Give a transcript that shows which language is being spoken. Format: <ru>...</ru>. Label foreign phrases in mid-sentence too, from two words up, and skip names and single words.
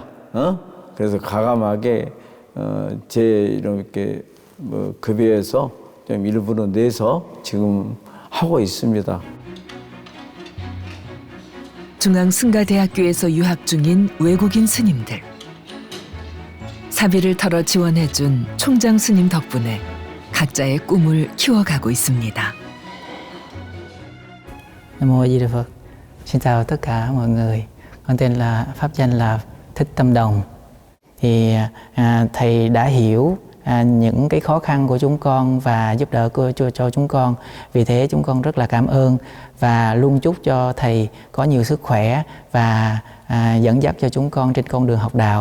<ko>그래서 과감하게 제 이렇게 급여에서 좀 일부러 내서 지금 하고 있습니다. 중앙승가대학교에서 유학 중인 외국인 스님들. 사비를 털어 지원해준 총장 스님 덕분에 각자의 꿈을 키워가고 있습니다.</ko> <vi>Nam Mô A Di Đà Phật. Xin chào tất cả mọi người. Con tên là pháp danh là Thích Tâm Đồng. Thì thầy đã hiểu những cái khó khăn của chúng con và giúp đỡ cho chúng con. Vì thế chúng con rất là cảm ơn và luôn chúc cho thầy có nhiều sức khỏe và dẫn dắt cho chúng con trên con đường học đạo.</vi>